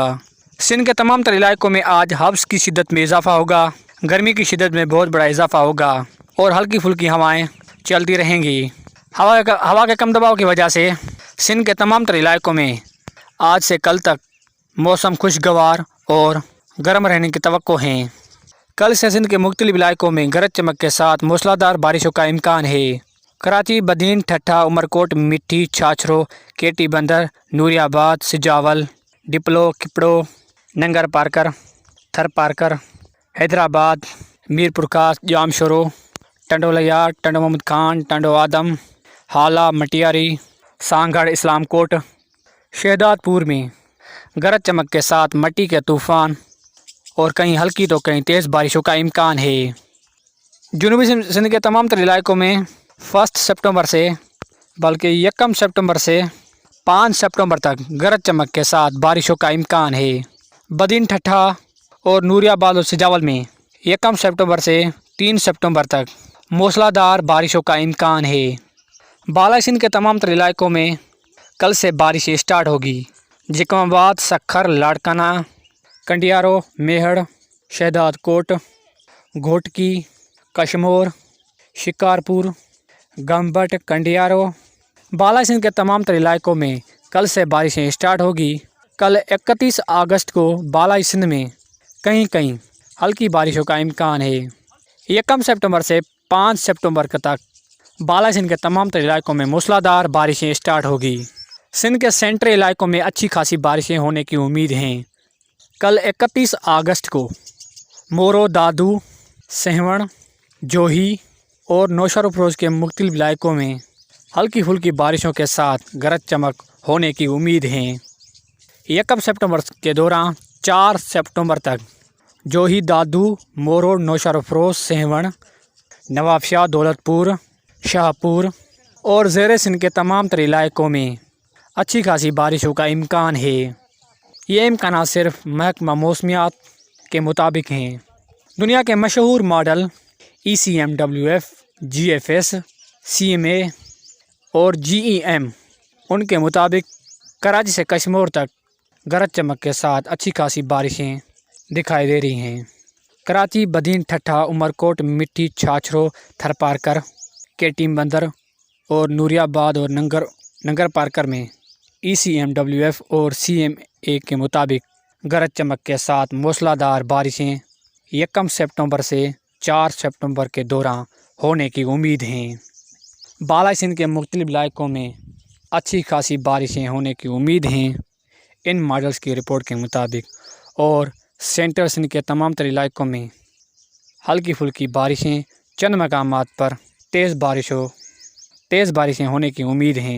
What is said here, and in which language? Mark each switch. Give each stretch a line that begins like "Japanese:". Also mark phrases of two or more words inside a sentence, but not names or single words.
Urdu: سندھ کے تمام تر علاقوں میں آج حبس کی شدت میں اضافہ ہوگا، گرمی کی شدت میں بہت بڑا اضافہ ہوگا اور ہلکی پھلکی ہوائیں چلتی رہیں گی. ہوا کے کم دباؤ کی وجہ سے سندھ کے تمام تر علاقوں میں آج سے کل تک موسم خوشگوار اور گرم رہنے کی توقع ہے. کل سے سندھ کے مختلف علاقوں میں گرج چمک کے ساتھ موسلادھار بارشوں کا امکان ہے. کراچی، بدین، ٹھٹھہ، عمرکوٹ، مٹھی، چھاچھرو، کیٹی بندر، نوریاباد، سجاول، ڈپلو، کپڑو، ننگر پارکر، تھر پارکر، حیدرآباد، میرپور خاص، جامشورو، ٹنڈولیا، ٹنڈو محمد خان، ٹنڈو آدم، ہالا، مٹیاری، سانگھڑ، اسلامکوٹ، شہدادپور میں گرج چمک کے ساتھ مٹی کے طوفان اور کہیں ہلکی تو کہیں تیز بارشوں کا امکان ہے. جنوبی سندھ کے تمام تر علاقوں میں 1 ستمبر سے بلکہ 1 ستمبر سے 5 ستمبر تک گرج چمک کے ساتھ بارشوں کا امکان ہے. بدین، ٹھٹھہ اور نوریاباد اور سجاول میں 1 ستمبر سے 3 ستمبر تک موسلادھار بارشوں کا امکان ہے. بالا سندھ کے تمام تر علاقوں میں کل سے بارشیں اسٹارٹ ہوگی. جکماباد، سکھر، لاڑکانہ، کنڈیارو، میہڑ، شہدادکوٹ، گھوٹکی، کشمور، شکارپور، گمبٹ، کنڈیارو، بالا سندھ کے تمام تر علاقوں میں کل سے بارشیں اسٹارٹ ہوگی. کل 31 اگست کو بالا سندھ میں کہیں کہیں ہلکی بارشوں کا امکان ہے. 1 ستمبر سے 5 ستمبر تک بالا سندھ کے تمام تر علاقوں میں موسلادھار بارشیں اسٹارٹ ہوگی. سندھ کے سینٹرل علاقوں میں اچھی خاصی بارشیں ہونے کی امید ہیں. کل 31 اگست کو مورو، دادو، سہون، جوہی اور نوشہر کے مختلف علاقوں میں ہلکی پھلکی بارشوں کے ساتھ گرج چمک ہونے کی امید ہے. 1 ستمبر کے دوران 4 ستمبر تک جوہی، دادو، مورو، نوشہر، سہون، نوابشاہ، دولتپور، شاہپور اور زیر سندھ کے تمام تر علاقوں میں اچھی خاصی بارشوں کا امکان ہے. یہ امکان صرف محکمہ موسمیات کے مطابق ہیں. دنیا کے مشہور ماڈل ECMWF، GFS، CMA اور GEM ان کے مطابق کراچی سے کشمیر تک گرج چمک کے ساتھ اچھی خاصی بارشیں دکھائی دے رہی ہیں. کراچی، بدین، ٹھٹھہ، عمرکوٹ، مٹھی، چھاچھرو، تھرپارکر، کیٹی بندر اور نوریاباد اور ننگر پارکر میں ECMWF اور CMA کے مطابق گرج چمک کے ساتھ موسلادھار بارشیں 1 ستمبر سے 4 ستمبر کے دوران ہونے کی امید ہیں. بالا سندھ کے مختلف علاقوں میں اچھی خاصی بارشیں ہونے کی امید ہیں ان ماڈلز کی رپورٹ کے مطابق، اور سینٹرل سندھ کے تمام تر علاقوں میں ہلکی پھلکی بارشیں، چند مقامات پر تیز بارشیں ہونے کی امید ہیں.